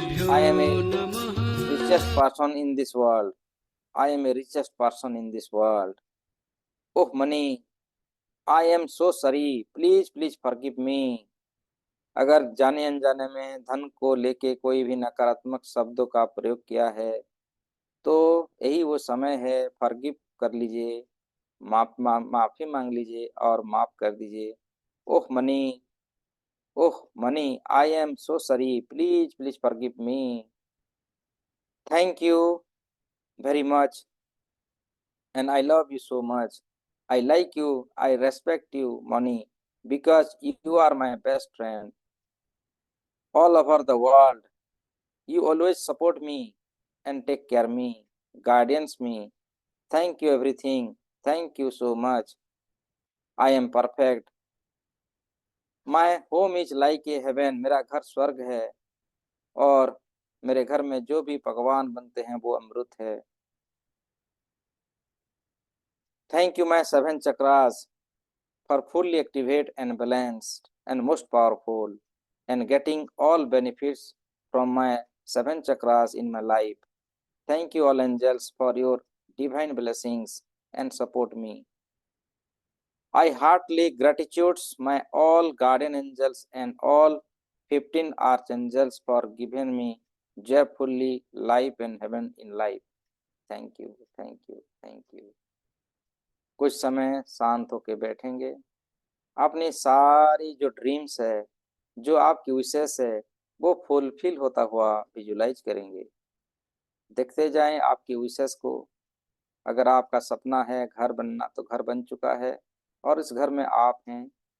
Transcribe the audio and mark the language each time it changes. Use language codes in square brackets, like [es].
[en] I am a richest person in this world. I am a richest person in this world. Oh, money, I am so sorry. Please, please forgive me. [hi] अगर जाने अनजाने में धन को लेके कोई भी नकारात्मक शब्दों का प्रयोग किया है तो यही वो समय है। फॉरगिव कर लीजिए, माफी मांग लीजिए और माफ कर दीजिए। [en] Oh money, oh money, I am so sorry. Please please forgive me. Thank you very much and I love you so much. I like you, I respect you, money, because you are my best friend. All over the world, you always support me and take care me, guardians me. Thank you everything. Thank you so much. I am perfect. My home is like a heaven. [hi] मेरा घर स्वर्ग है और मेरे घर में जो भी पकवान बनते हैं वो अमृत है। [en] Thank you my seven chakras for fully activate and balanced and most powerful and getting all benefits from my seven chakras in my life. Thank you all angels for your divine blessings and support me. I heartily gratitude my all guardian angels and all 15 archangels for giving me joyfully life and heaven in life. Thank you, thank you, thank you. [hi] कुछ समय शांत होके बैठेंगे। अपनी सारी जो dreams है, जो आपकी विशेष है, वो फुलफिल होता हुआ विजुलाइज करेंगे। देखते जाएं आपकी विशेष को। अगर आपका सपना है घर बनना तो घर बन चुका है और इस घर में आप हैं।